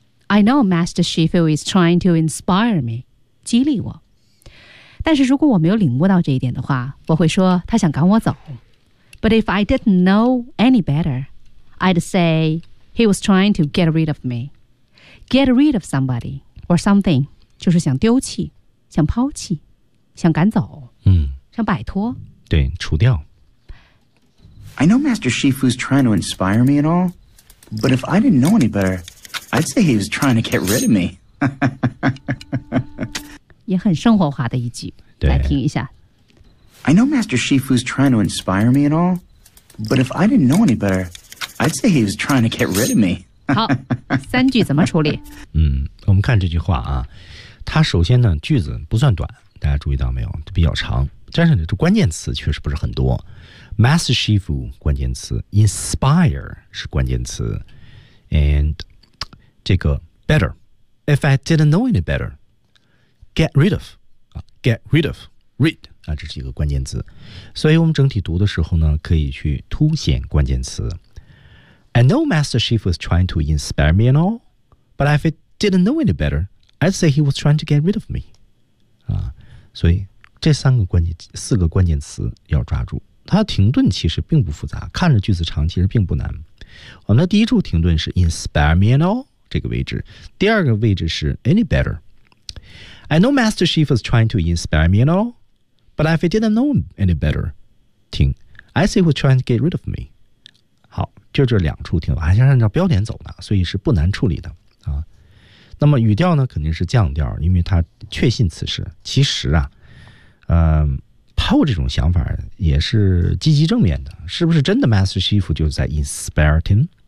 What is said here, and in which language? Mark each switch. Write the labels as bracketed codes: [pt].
[en] I know Master Shifu is trying to inspire me， [zh] 激励我。但是如果我没有领悟到这一点的话，我会说他想赶我走。 [en] But if I didn't know any better， I'd say he was trying to get rid of meGet rid of somebody or something， [zh] 就是想丢弃，想抛弃，想赶走，想摆脱，对，除掉。 [en] I know Master Shifu's trying to inspire me and all, but if I didn't know any better, I'd say he was trying to get rid of me. [zh] 也很生活化的一句，来听一下。 [en] I know Master Shifu's trying to inspire me and all, but if I didn't know any better, I'd say he was trying to get rid of me. [zh] 好，三句怎么处理？我们看这句话啊，它首先呢句子不算短，大家注意到没有？就比较长，但是呢这关键词确实不是很多。 Master Shifu 关键词 ，inspire 是关键词 ，and 这个 better， [en] if I didn't know any better， get rid of [zh] 啊 ， [en] get rid of rid [zh] 啊，这是一个关键词，所以我们整体读的时候呢，可以去凸显关键词。 [en] I know Master Shifu is trying to inspire me and all, but if I didn't know any better, I'd say he was trying to get rid of me. [zh] 所以这四个关键词要抓住。它停顿其实并不复杂，看着句子长其实并不难。我们的第一处停顿是 [en] inspire me and all [zh] 这个位置，第二个位置是 [en] any better. I know Master Shifu is trying to inspire me and all, but if I didn't know any better, I'd say he was trying to get rid of me. [zh] 好，就这两处听，还是按照标点走的，所以是不难处理的啊。那么语调呢，肯定是降调，因为他确信此事。其实啊，Paul 这种想法也是积极正面的，是不是真的 Master Chief 就在 [en] inspire him？